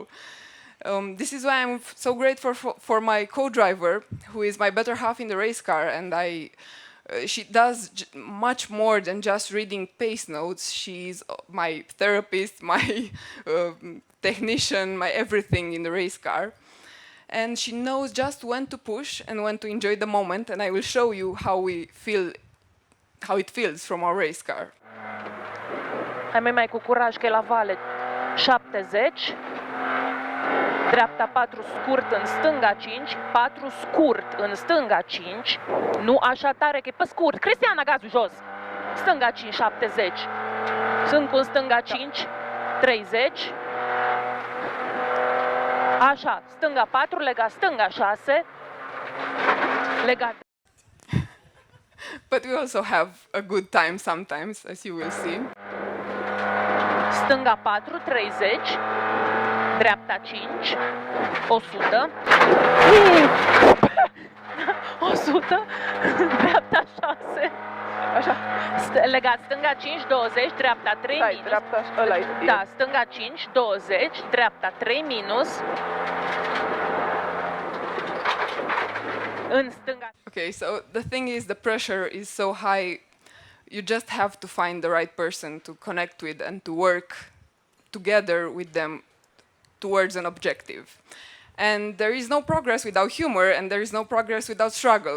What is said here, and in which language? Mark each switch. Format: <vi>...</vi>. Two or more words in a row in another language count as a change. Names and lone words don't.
<en>This is why I'm so grateful for my co-driver, who is my better half in the race car, and she does much more than just reading pace notes. She's my therapist, my technician, my everything in the race car. And she knows just when to push and when to enjoy the moment, and I will show you how it feels from our race car.</en> <ro>Hai mai cu curaj că e la vale 70. dreapta 4 scurt în stânga 5, 4 scurt în stânga 5, nu așa tare că e pe scurt. Cristiana, gazul jos! Stânga 5, 70. Sunt cu stânga 5, 30. Așa, stânga 4, legat stânga 6, legat.</ro> <en>But we also have a good time sometimes, as you will see.</en> <ro>Stânga 4, 30, dreapta 5, 100, 100, dreapta 6, Așa. legat stânga 5, 20, dreapta 3 Stai, minus. dreapta, ăla e. Da, stânga 5, 20, dreapta 3 minus. În stânga.</ro> <en>Okay, so the thing is, the pressure is so high, you just have to find the right person to connect with and to work together with them towards an objective. And there is no progress without humor, and there is no progress without struggle.</en>